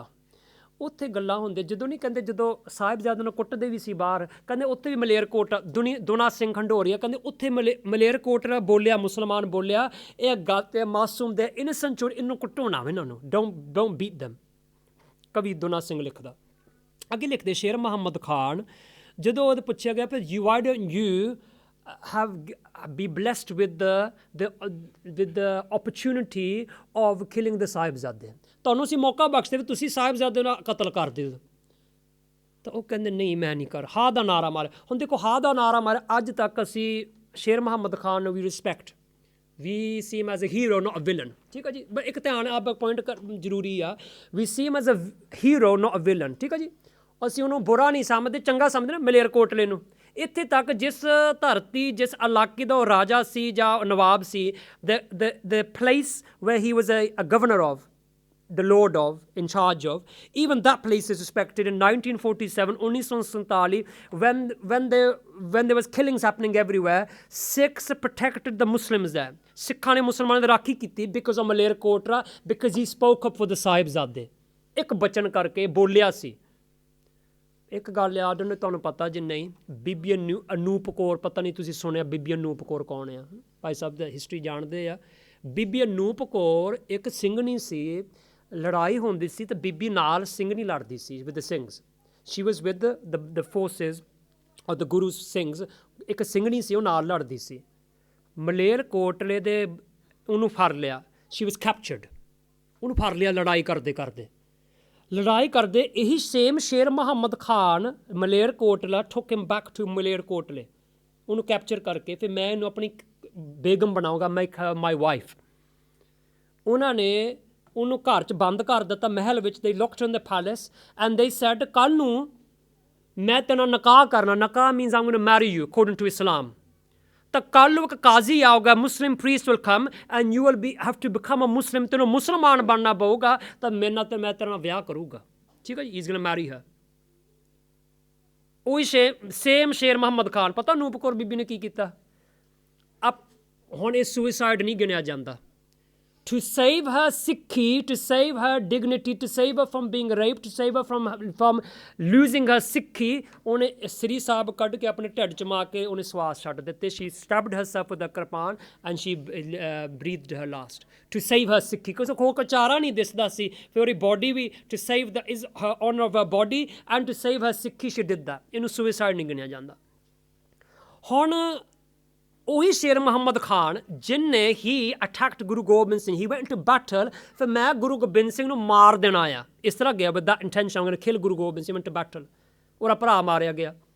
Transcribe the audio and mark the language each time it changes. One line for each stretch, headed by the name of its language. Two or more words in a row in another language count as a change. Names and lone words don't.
Punjabi: ਉੱਥੇ ਗੱਲਾਂ ਹੁੰਦੀਆਂ, ਜਦੋਂ ਨਹੀਂ ਕਹਿੰਦੇ ਜਦੋਂ ਸਾਹਿਬਜ਼ਾਦੇ ਨੂੰ ਕੁੱਟਦੇ ਵੀ ਸੀ ਬਾਹਰ, ਕਹਿੰਦੇ ਉੱਥੇ ਵੀ ਮਲੇਰਕੋਟਲਾ ਦੁਨਾ ਸਿੰਘ ਖੰਡੋਰੀਆ ਕਹਿੰਦੇ ਉੱਥੇ ਮਲੇਰਕੋਟਲਾ ਬੋਲਿਆ, ਮੁਸਲਮਾਨ ਬੋਲਿਆ ਇਹ ਗੱਲ ਤੇ ਮਾਸੂਮ ਦੇ ਇਨਸੈਂਟ ਚੋਰ, ਇਹਨੂੰ ਕੁੱਟੋ ਨਾ ਇਹਨਾਂ ਨੂੰ,
English: don't beat them.
Punjabi: ਕਵੀ ਦੁਨਾ ਸਿੰਘ ਲਿਖਦਾ। ਅੱਗੇ ਲਿਖਦੇ ਸ਼ੇਰ ਮੁਹੰਮਦ ਖਾਨ, ਜਦੋਂ ਉਹਦੇ ਪੁੱਛਿਆ ਗਿਆ ਫਿਰ
English: you why don't you have be blessed with the opportunity of killing the
Punjabi: ਸਾਹਿਬਜ਼ਾਦੇ, ਤੁਹਾਨੂੰ ਅਸੀਂ ਮੌਕਾ ਬਖਸ਼ਦੇ ਵੀ ਤੁਸੀਂ ਸਾਹਿਬਜ਼ਾਦੇ ਨਾਲ ਕਤਲ ਕਰ ਦਿਓ। ਤਾਂ ਉਹ ਕਹਿੰਦੇ ਨਹੀਂ ਮੈਂ ਨਹੀਂ ਕਰ, ਹਾਂ ਦਾ ਨਾਰਾ ਮਾਰਿਆ। ਹੁਣ ਦੇਖੋ ਹਾਂ ਦਾ ਨਾਰਾ ਮਾਰਿਆ, ਅੱਜ ਤੱਕ ਅਸੀਂ ਸ਼ੇਰ ਮੁਹੰਮਦ ਖਾਨ ਨੂੰ ਵੀ ਰਿਸਪੈਕਟ,
English: we see him as a hero not a villain,
Punjabi: ਠੀਕ ਹੈ ਜੀ। ਬਟ ਇੱਕ ਧਿਆਨ ਆਪ ਪੁਆਇੰਟ ਜ਼ਰੂਰੀ ਆ,
English: we see him as a hero not a villain,
Punjabi: ਠੀਕ ਹੈ ਜੀ। ਅਸੀਂ ਉਹਨੂੰ ਬੁਰਾ ਨਹੀਂ ਸਮਝਦੇ, ਚੰਗਾ ਸਮਝਦੇ ਨਾ ਮਲੇਰਕੋਟਲੇ ਨੂੰ। ਇੱਥੇ ਤੱਕ ਜਿਸ ਧਰਤੀ ਜਿਸ ਇਲਾਕੇ ਦਾ ਉਹ ਰਾਜਾ ਸੀ ਜਾਂ ਨਵਾਬ ਸੀ,
English: the place where he was a governor of, the lord of, in charge of, even that place is respected. In 1947, 1947, when there was killings happening everywhere, Sikhs protected the Muslims there.
Punjabi: ਸਿੱਖਾਂ ਨੇ ਮੁਸਲਮਾਨਾਂ ਦੀ ਰਾਖੀ ਕੀਤੀ
English: because of
Punjabi: ਮਲੇਰਕੋਟਲਾ,
English: because he spoke up for the
Punjabi: ਸਾਹਿਬਜ਼ਾਦੇ, ਇੱਕ ਬਚਨ ਕਰਕੇ ਬੋਲਿਆ ਸੀ। ਇੱਕ ਗੱਲ ਯਾਦ ਉਹਨੇ, ਤੁਹਾਨੂੰ ਪਤਾ ਜੇ ਨਹੀਂ, ਬੀਬੀ ਅਨੂਪ ਕੌਰ, ਪਤਾ ਨਹੀਂ ਤੁਸੀਂ ਸੁਣਿਆ ਬੀਬੀ ਅਨੂਪ ਕੌਰ ਕੌਣ ਆ? ਭਾਈ ਸਾਹਿਬ ਦਾ ਹਿਸਟਰੀ ਜਾਣਦੇ ਆ। ਬੀਬੀ ਅਨੂਪ ਕੌਰ ਇੱਕ ਸਿੰਘਣੀ ਸੀ, ਲੜਾਈ ਹੁੰਦੀ ਸੀ ਤਾਂ ਬੀਬੀ ਨਾਲ ਸਿੰਘਣੀ ਲੜਦੀ ਸੀ
English: with the Singhs, she was with the forces or the Guru Singhs.
Punjabi: ਇੱਕ ਸਿੰਘਣੀ ਸੀ, ਉਹ ਨਾਲ ਲੜਦੀ ਸੀ। ਮਲੇਰਕੋਟਲੇ ਦੇ ਉਹਨੂੰ ਫੜ ਲਿਆ,
English: she was captured,
Punjabi: ਉਹਨੂੰ ਫੜ ਲਿਆ ਲੜਾਈ ਕਰਦੇ ਕਰਦੇ। ਇਹੀ ਸੇਮ ਸ਼ੇਰ ਮੁਹੰਮਦ ਖਾਨ ਮਲੇਰਕੋਟਲਾ
English: took him back to
Punjabi: ਮਲੇਰਕੋਟਲੇ, ਉਹਨੂੰ ਕੈਪਚਰ ਕਰਕੇ ਫਿਰ ਮੈਂ ਇਹਨੂੰ ਆਪਣੀ ਬੇਗਮ ਬਣਾਊਂਗਾ,
English: my wife.
Punjabi: ਉਹਨਾਂ ਨੇ ਉਹਨੂੰ ਘਰ 'ਚ ਬੰਦ ਕਰ ਦਿੱਤਾ ਮਹਿਲ ਵਿੱਚ।
English: they locked her in the palace and they said
Punjabi: ਕੱਲ੍ਹ ਨੂੰ ਮੈਂ ਤੇਰੇ ਨਾਲ ਨਿਕਾਹ ਕਰਨਾ,
English: ਨਿਕਾਹ means I'm going to marry you according to Islam।
Punjabi: ਤਾਂ ਕੱਲ੍ਹ ਨੂੰ ਇੱਕ ਕਾਜ਼ੀ ਆਊਗਾ,
English: Muslim priest will come and you will have to become a Muslim,
Punjabi: ਤੈਨੂੰ ਮੁਸਲਮਾਨ ਬਣਨਾ ਪਊਗਾ, ਤਾਂ ਮੇਰੇ ਨਾਲ ਤਾਂ ਮੈਂ ਤੇਰੇ ਨਾਲ ਵਿਆਹ ਕਰੂੰਗਾ, ਠੀਕ ਹੈ ਜੀ।
English: is going to marry her.
Punjabi: ਉਹੀ ਸੇਮ ਸ਼ੇਰ ਮੁਹੰਮਦ ਖਾਨ, ਪਤਾ ਅਨੂਪ ਕੌਰ ਬੀਬੀ ਨੇ ਕੀ ਕੀਤਾ? ਹੁਣ ਇਹ ਸੁਇਸਾਈਡ ਨਹੀਂ ਗਿਣਿਆ ਜਾਂਦਾ।
English: To save her Sikhi, to save her dignity, to save her from being raped, to save her from losing her Sikhi,
Punjabi: ਉਹਨੇ ਸ੍ਰੀ ਸਾਹਿਬ ਕੱਢ ਕੇ ਆਪਣੇ ਢਿੱਡ 'ਚ ਮਾਰ ਕੇ ਉਹਨੇ ਸਵਾਸ ਛੱਡ ਦਿੱਤੇ।
English: She stabbed herself with a kirpan and she breathed her last to save her Sikhi, because
Punjabi: ਉਹ ਕੋਈ ਚਾਰਾ ਨਹੀਂ ਦਿਸਦਾ ਸੀ। ਫਿਰ ਉਹਦੀ ਬੋਡੀ ਵੀ
English: to save the is her honor of her body and to save her Sikhi she did that।
Punjabi: ਇਹਨੂੰ ਸੁਇਸਾਈਡ ਨਹੀਂ ਗਿਣਿਆ ਜਾਂਦਾ। ਹੁਣ ਉਹੀ ਸ਼ੇਰ ਮੁਹੰਮਦ ਖਾਨ ਜਿਹਨੇ
English: he attacked Guru Gobind Singh, he went to battle,
Punjabi: ਫਿਰ ਮੈਂ ਗੁਰੂ ਗੋਬਿੰਦ ਸਿੰਘ ਨੂੰ ਮਾਰ ਦੇਣਾ ਆ, ਇਸ ਤਰ੍ਹਾਂ ਗਿਆ
English: with that intention, I'm going to kill Guru Gobind Singh, went to battle,
Punjabi: ਉਹਦਾ ਭਰਾ ਮਾਰਿਆ ਗਿਆ।